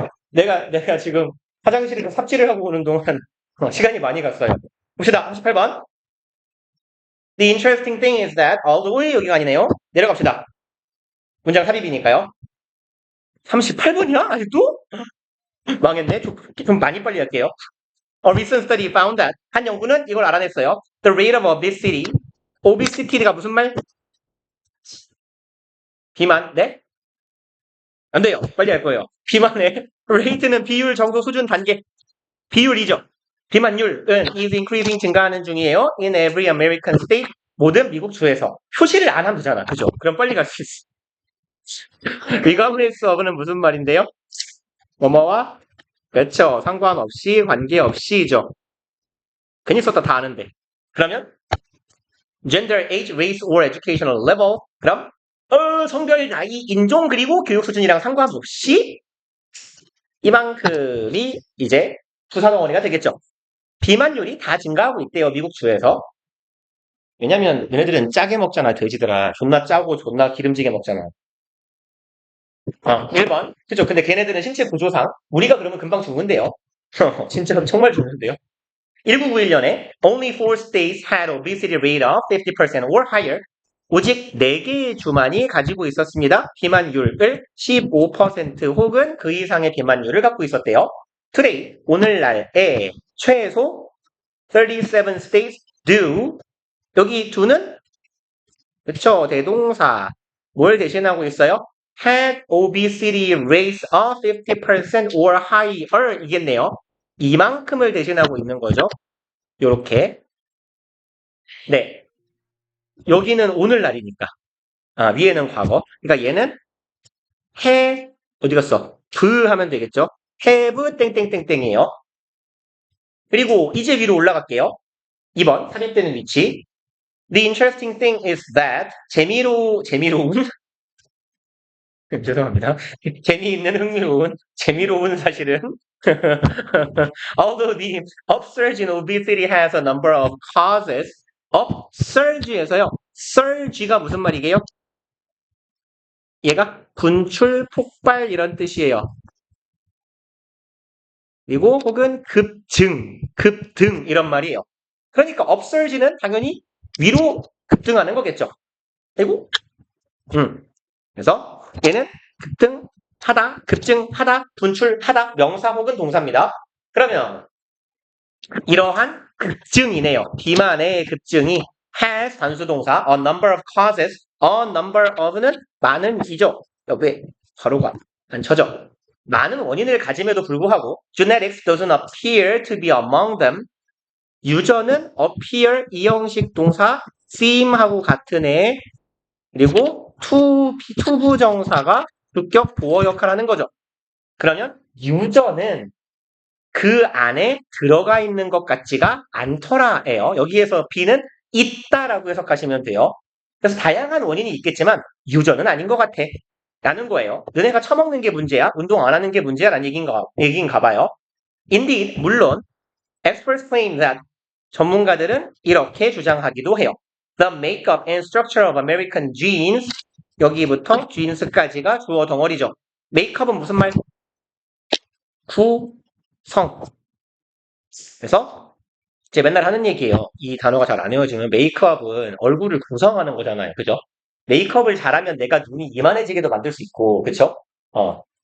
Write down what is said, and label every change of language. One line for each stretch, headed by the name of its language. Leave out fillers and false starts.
Korean: 내가 지금 화장실에서 삽질을 하고 오는 동안 시간이 많이 갔어요. 봅시다. 38번.
English: The interesting thing is that although
Korean: 여기가 아니네요. 내려갑시다. 문장 삽입이니까요. 38번이야? 아직도? 망했네. 좀 많이 빨리 할게요.
English: A recent study found that
Korean: 한 연구는 이걸 알아냈어요.
English: The rate of obesity.
Korean: obesity가 무슨 말? 비만. 네? 안 돼요. 빨리 할 거예요. 비만의 rate는 비율, 정도, 수준, 단계. 비율이죠. 비만율은
English: is increasing
Korean: 증가하는 중이에요.
English: In every American state.
Korean: 모든 미국 주에서. 표시를 안 하면 되잖아. 그죠? 그럼 빨리 갈 수 있어. regardless of는 무슨 말인데요? 뭐뭐와 그렇죠. 상관없이, 관계없이죠. 괜히 썼다 다 아는데.
English: 그러면 gender, age, race, or educational level.
Korean: 그럼 성별, 나이, 인종, 그리고 교육 수준이랑 상관없이 이만큼이 이제 부사덩어리가 되겠죠. 비만율이 다 증가하고 있대요. 미국 주에서. 왜냐면 얘네들은 짜게 먹잖아. 돼지들아. 존나 짜고 존나 기름지게 먹잖아. 1번. 그죠? 근데 걔네들은 신체 구조상 우리가 그러면 금방 죽는데요. 진짜 정말 죽는데요.
English: 1991년에 only 4 states had obesity rate of 50% or higher.
Korean: 오직 4개의 주만이 가지고 있었습니다. 비만율을 15% 혹은 그 이상의 비만율을 갖고 있었대요.
English: Today,
Korean: 오늘날에 최소
English: 37 states do.
Korean: 여기 do는 그쵸? 대동사. 뭘 대신하고 있어요?
English: had obesity rates of 50% or higher 이겠네요.
Korean: 이만큼을 대신하고 있는 거죠. 요렇게. 네. 여기는 오늘날이니까. 위에는 과거. 그러니까 얘는 어디 갔어? 하면 되겠죠? have 땡땡땡땡이에요. 그리고 이제 위로 올라갈게요. 2번 삽입되는 위치.
English: The interesting thing is that
Korean: 재미로운 죄송합니다. 재미있는 재미로운 사실은
English: although the upsurge in obesity has a number of causes upsurge에서요.
Korean: surge가 무슨 말이게요? 얘가 분출, 폭발 이런 뜻이에요. 그리고 혹은 급등 이런 말이에요. 그러니까 upsurge는 당연히 위로 급등하는 거겠죠. 그리고 그래서 얘는 급증하다, 분출하다, 명사 혹은 동사입니다. 그러면 이러한 급증이네요. 비만의 급증이 has 단수동사
English: a number of causes,
Korean: a number of는 많은이죠. 왜 가로가 안 쳐져? 많은 원인을 가짐에도 불구하고
English: genetics doesn't appear to be among them.
Korean: 유전은 appear 이 형식 동사 seem하고 같은 애 그리고 투부정사가 주격 보어 역할하는 거죠. 그러면 유전은 그 안에 들어가 있는 것 같지가 않더라예요. 여기에서 B는 있다라고 해석하시면 돼요. 그래서 다양한 원인이 있겠지만 유전은 아닌 것 같아. 라는 거예요. 너네가 처먹는 게 문제야? 운동 안 하는 게 문제야? 라는 얘기인가 봐요.
English: Indeed,
Korean: 물론
English: experts claim that
Korean: 전문가들은 이렇게 주장하기도 해요.
English: The makeup and structure of American genes
Korean: 여기부터 genes까지가 주어 덩어리죠. makeup은 무슨 말? 구성. 그래서 이제 맨날 하는 얘기예요. 이 단어가 잘 안 외워지면 메이크업은 얼굴을 구성하는 거잖아요. 그죠? 메이크업을 잘하면 내가 눈이 이만해지게도 만들 수 있고, 그쵸? 어.